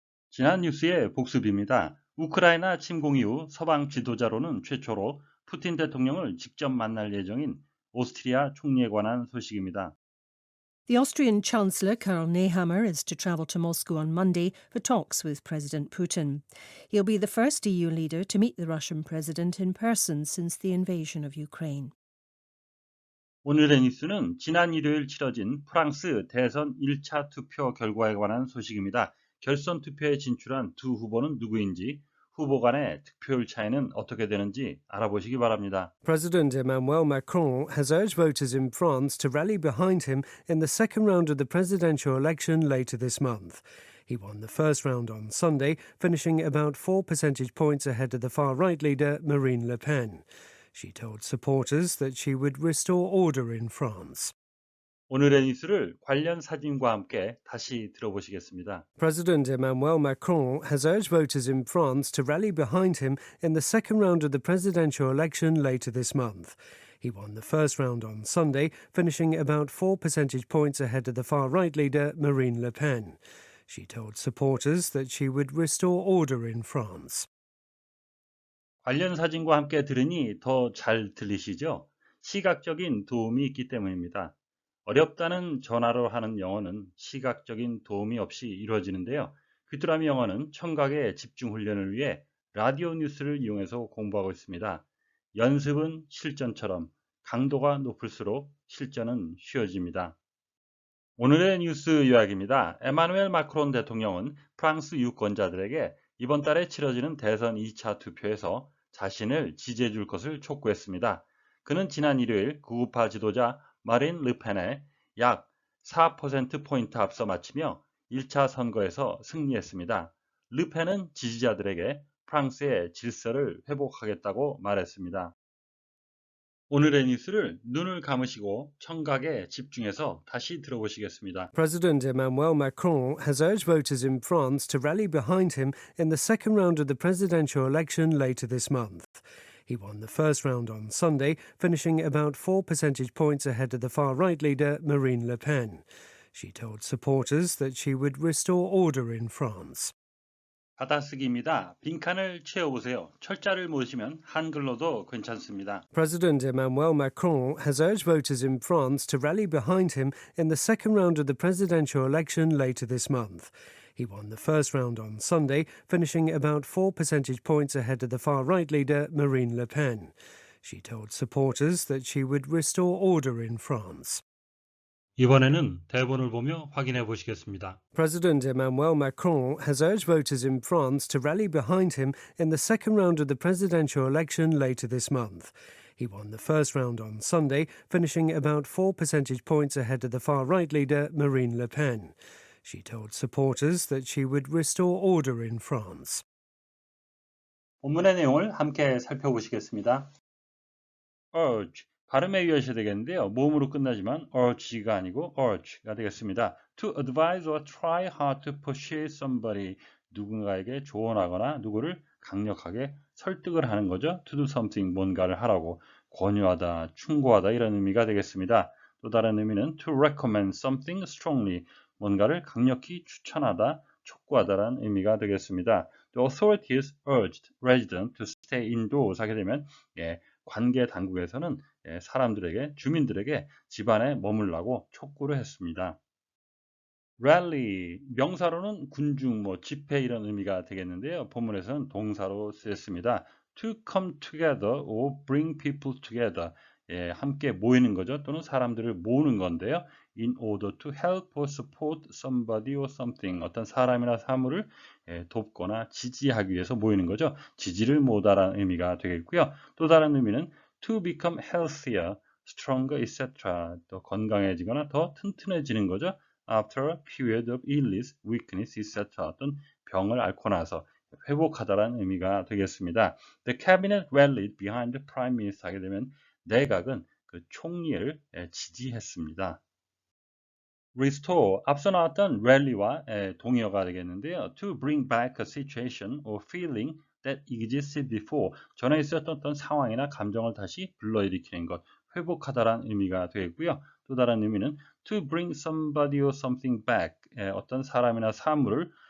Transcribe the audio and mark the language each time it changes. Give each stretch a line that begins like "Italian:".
Korean: 지난 뉴스의 복습입니다. 우크라이나 침공 이후 서방 지도자로는 최초로 푸틴 대통령을 직접 만날 예정인 오스트리아 총리에 관한 소식입니다.
English: The Austrian Chancellor Karl Nehammer is to travel to Moscow on Monday for talks with President Putin. He'll be the first EU leader to meet the Russian president in person since the invasion of Ukraine.
Korean: 오늘의 뉴스는 지난 일요일 치러진 프랑스 대선 1차 투표 결과에 관한 소식입니다. 결선 투표에 진출한 두 후보는 누구인지, 후보 간의 득표율 차이는 어떻게 되는지 알아보시기 바랍니다.
English: President Emmanuel Macron has urged voters in France to rally behind him in the second round of the presidential election later this month. He won the first round on Sunday, finishing about 4 percentage points ahead of the far-right leader Marine Le Pen. She told supporters that she would restore order in France.
Korean: 오늘의 뉴스를 관련 사진과 함께 다시 들어보시겠습니다.
English: President Emmanuel Macron has urged voters in France to rally behind him in the second round of the presidential election later this month. He won the first round on Sunday, finishing about 4 percentage points ahead of the far-right leader Marine Le Pen. She told supporters that she would restore order in France.
Korean: 관련 사진과 함께 들으니 더 잘 들리시죠? 시각적인 도움이 있기 때문입니다. 어렵다는 전화로 하는 영어는 시각적인 도움이 없이 이루어지는데요. 귀뚜라미 영어는 청각의 집중 훈련을 위해 라디오 뉴스를 이용해서 공부하고 있습니다. 연습은 실전처럼 강도가 높을수록 실전은 쉬워집니다. 오늘의 뉴스 요약입니다. 에마누엘 마크론 대통령은 프랑스 유권자들에게 이번 달에 치러지는 대선 2차 투표에서 자신을 지지해 줄 것을 촉구했습니다. 그는 지난 일요일 구우파 지도자 마린 르펜에 약 4%포인트 앞서 마치며 1차 선거에서 승리했습니다. 르펜은 지지자들에게 프랑스의 질서를 회복하겠다고 말했습니다. 오늘의 뉴스를 눈을 감으시고 청각에 집중해서 다시 들어보시겠습니다.
English: President Emmanuel Macron has urged voters in France to rally behind him in the second round of the presidential election later this month. He won the first round on Sunday, finishing about 4 percentage points ahead of the far-right leader Marine Le Pen. She told supporters that she would restore order in France.
Korean: 받아쓰기입니다. 빈칸을 채워보세요. 철자를 모으시면 한글로도 괜찮습니다.
English: President Emmanuel Macron has urged voters in France to rally behind him in the second round of the presidential election later this month. He won the first round on Sunday, finishing about 4 percentage points ahead of the far-right leader Marine Le Pen. She told supporters that she would restore order in France.
Korean: 이번에는 대본을 보며 확인해 보시겠습니다.
English: President Emmanuel Macron has urged voters in France to rally behind him in the second round of the presidential election later this month. He won the first round on Sunday, finishing about 4 percentage points ahead of the far-right leader Marine Le Pen. She told supporters that she would restore order in France.
Korean: 본문의 내용을 함께 살펴보시겠습니다. urge, 발음에 유의하셔야 되겠는데요. 모음으로 끝나지만 urge가 아니고 urge가 되겠습니다.
English: To advise or try hard to persuade somebody,
Korean: 누군가에게 조언하거나 누구를 강력하게 설득을 하는 거죠.
English: To do something,
Korean: 뭔가를 하라고 권유하다, 충고하다 이런 의미가 되겠습니다. 또 다른 의미는
English: to recommend something strongly,
Korean: 뭔가를 강력히 추천하다, 촉구하다라는 의미가 되겠습니다.
English: The authorities urged residents to stay indoors
Korean: 하게 되면 관계 당국에서는 사람들에게, 주민들에게 집안에 머물라고 촉구를 했습니다. rally, 명사로는 군중, 집회 이런 의미가 되겠는데요. 본문에서는 동사로 쓰였습니다.
English: to come together or bring people together,
Korean: 함께 모이는 거죠. 또는 사람들을 모으는 건데요.
English: in order to help or support somebody or something,
Korean: 어떤 사람이나 사물을 돕거나 지지하기 위해서 모이는 거죠. 지지를 모으다라는 의미가 되겠고요.
English: 또 다른 의미는 to become healthier, stronger, etc.
Korean: 더 건강해지거나 더 튼튼해지는 거죠.
English: after a period of illness, weakness, etc.
Korean: 어떤 병을 앓고 나서 회복하다라는 의미가 되겠습니다.
English: The cabinet rallied behind the prime minister
Korean: 하게 되면 내각은 그 총리를 지지했습니다. restore, 앞서 나왔던 rally와 동의어가 되겠는데요.
English: To bring back a situation or feeling that existed before,
Korean: 전에 있었던 어떤 상황이나 감정을 다시 불러일으키는 것, 회복하다라는 의미가 되겠고요. 또 다른 의미는
English: to bring somebody or something back,
Korean: 어떤 사람이나 사물을